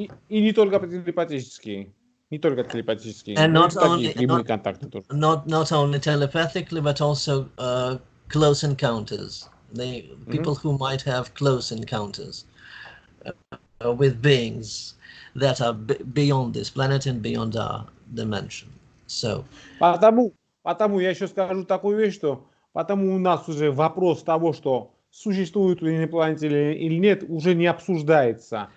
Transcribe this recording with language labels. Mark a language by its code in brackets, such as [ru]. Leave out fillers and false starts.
[ru] И не только телепатические, [en] And not [ru] такие прямые контакты тоже. [en] Not only telepathically, but also close encounters. People who might have close encounters with beings that are beyond this planet and beyond our dimension. So. [ru] Потому я еще скажу такую вещь, что потому у нас уже вопрос того, что существуют инопланетяне или нет, уже не обсуждается.